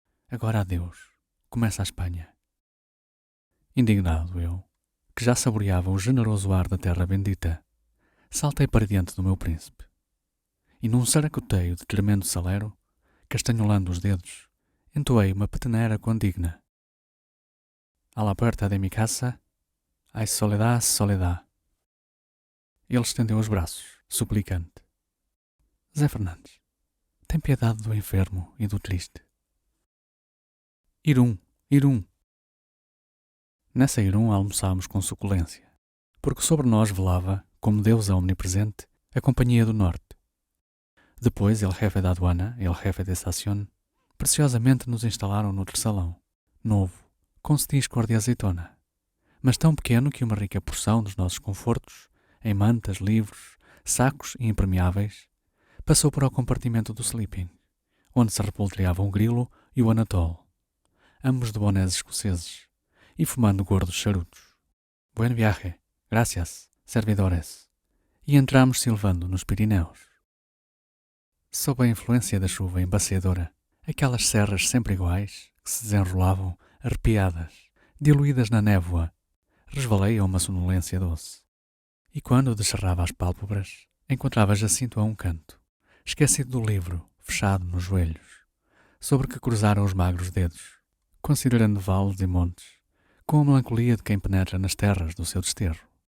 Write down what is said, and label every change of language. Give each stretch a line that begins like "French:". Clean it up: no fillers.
Portuguese: Agora adeus, começa a Espanha. Indignado eu, que já saboreava o generoso ar da terra bendita, saltei para diante do meu príncipe. E num saracoteio de tremendo salero, castanholando os dedos, entoei uma petenera condigna.
Spanish: A la puerta de mi casa, hay soledad, soledad.
Portuguese: Ele estendeu os braços, suplicante. Zé Fernandes, tem piedade do enfermo e do triste. Irum, Irum. Nessa Irum almoçámos com suculência, porque sobre nós velava, como deusa omnipresente, a Companhia do Norte. Depois,
Spanish: el jefe
Portuguese: da aduana,
Spanish: el jefe de estación,
Portuguese: preciosamente nos instalaram noutro salão, novo, com cetim cor de azeitona, mas tão pequeno que uma rica porção dos nossos confortos, em mantas, livros, sacos e impermeáveis, passou para o compartimento do sleeping, onde se repoltreavam o grilo e o anatole, ambos de bonés escoceses, e fumando gordos charutos.
Spanish: Buen viaje, gracias, servidores.
Portuguese: E entramos silvando nos Pirineus. Sob a influência da chuva embaciadora, aquelas serras sempre iguais, que se desenrolavam, arrepiadas, diluídas na névoa, resvalei a uma sonolência doce. E quando descerrava as pálpebras, encontrava Jacinto a um canto, esquecido do livro, fechado nos joelhos, sobre que cruzaram os magros dedos, considerando vales e montes, com a melancolia de quem penetra nas terras do seu desterro.